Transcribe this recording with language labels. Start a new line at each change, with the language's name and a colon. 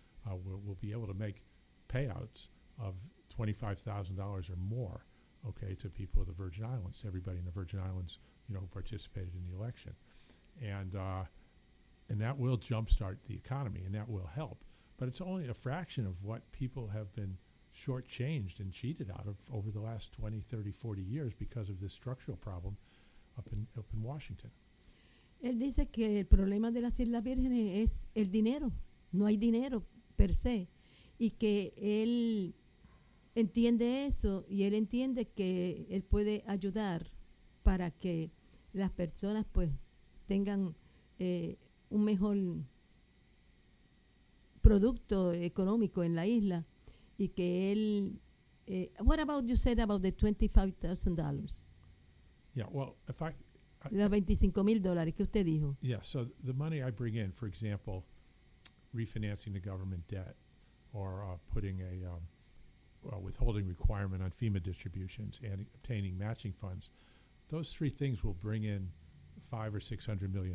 English: We'll be able to make payouts of $25,000 or more, okay, to people of the Virgin Islands, to everybody in the Virgin Islands, you know, who participated in the election. And that will jumpstart the economy, and that will help. But it's only a fraction of what people have been shortchanged and cheated out of over the last 20, 30, 40 years because of this structural problem up in Washington.
Spanish: Él dice que el problema de las Islas Vírgenes es el dinero. No hay dinero per se. Y que él entiende eso, y él entiende que él puede ayudar para que las personas pues tengan un mejor producto económico en la isla. Y que él,
English: what about you said about the $25,000? Yeah, well, if I...
Spanish: Los 25 mil dólares que usted dijo.
English: Yeah, so the money I bring in, for example, refinancing the government debt or putting a withholding requirement on FEMA distributions and obtaining matching funds, those three things will bring in $500 or $600 million.